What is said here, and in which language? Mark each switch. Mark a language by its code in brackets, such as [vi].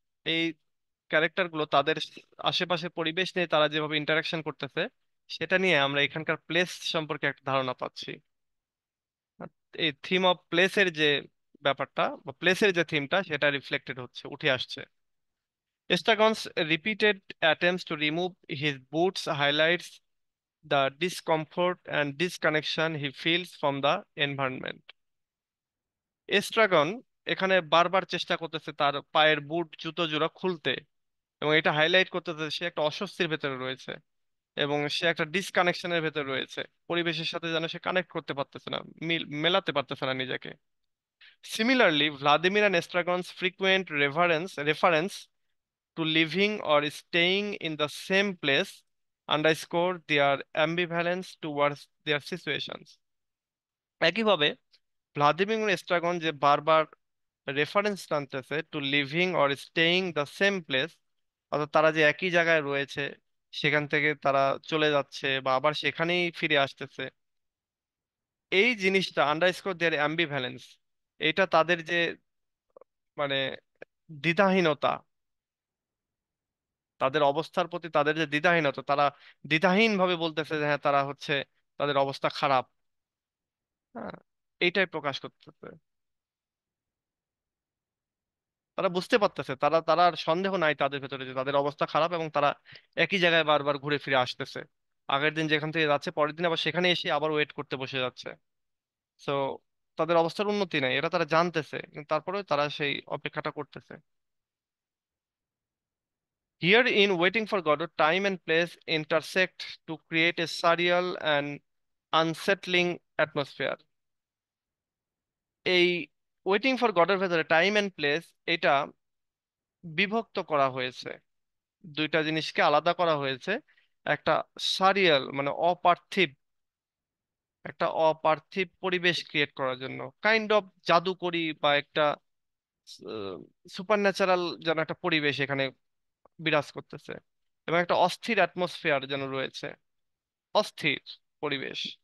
[bn] এই ক্যারেক্টার গুলো তাদের আশেপাশের পরিবেশ নিয়ে তারা যেভাবে ইন্টারাকশন করতেছে, সেটা নিয়ে আমরা এখানকার প্লেস সম্পর্কে একটা ধারণা পাচ্ছি। আর এই থিম অফ প্লেসের যে ব্যাপারটা বা প্লেসের যে থিমটা সেটা রিফ্লেক্টেড হচ্ছে, উঠে আসছে। [en] Estragon's repeated attempts to remove his boots highlights the discomfort and disconnection he feels from the environment. [bn] এস্ট্রাগন এখানে বারবার চেষ্টা করতেছে তার পায়ের বুট জুতো জোড়া খুলতে, এবং এটা হাইলাইট করতেছে সে একটা অস্বস্তির ভেতরে রয়েছে এবং সে একটা ডিসকানেকশনের ভেতরে রয়েছে। পরিবেশের সাথে যেন সে কানেক্ট করতে পারতেছে না, মেলাতে পারতেছে না নিজেকে। [en] Similarly, Vladimir and Estragon's frequent reference to living or staying in the same place underscore their ambivalence towards their situations. [bn] একইভাবে ভ্লাদিমির এবং এস্ট্রাগন যে বারবার রেফারেন্স টানতেছে [en] to living or staying the same place, [bn] অর্থাৎ তারা যে একই জায়গায় রয়েছে সেখান থেকে তারা চলে যাচ্ছে বা আবার সেখানেই ফিরে আসতেছে, এই জিনিসটা [en] underscore their ambivalence, [bn] এটা তাদের যে মানে দ্বিধাহীনতা, তাদের অবস্থার প্রতি তাদের যে দ্বিধাহীনতা, তারা দ্বিধাহীন ভাবে বলতেছে যে হ্যাঁ তারা হচ্ছে তাদের অবস্থা খারাপ। হ্যাঁ, এইটাই প্রকাশ করতেছে। তারা বুঝতে পারতেছে, তারা তারা আর সন্দেহ নাই তাদের ভেতরে যে তাদের অবস্থা খারাপ এবং তারা একই জায়গায় বারবার ঘুরে ফিরে আসতেছে। আগের দিন যেখান থেকে যাচ্ছে পরের দিন আবার সেখানে এসে আবার ওয়েট করতে বসে যাচ্ছে। সো তাদের অবস্থার উন্নতি নাই, এটা তারা জানতেছে, কিন্তু তারপরেও তারা সেই অপেক্ষাটা করতেছে। [en] Here in Waiting for Godot, time and place intersect to create a surreal and unsettling atmosphere. [bn] এই ওয়েটিং ফর গডের ভেতরে টাইম এন্ড প্লেস এটা বিভক্ত করা হয়েছে, দুইটা জিনিসকে আলাদা করা হয়েছে একটা সারিয়াল মানে অপার্থিব, একটা অপার্থিব পরিবেশ ক্রিয়েট করার জন্য, কাইন্ড অফ জাদুকরী বা একটা সুপার ন্যাচারাল যেন একটা পরিবেশ এখানে বিরাজ করতেছে, এবং একটা অস্থির অ্যাটমসফিয়ার যেন রয়েছে, অস্থির পরিবেশ।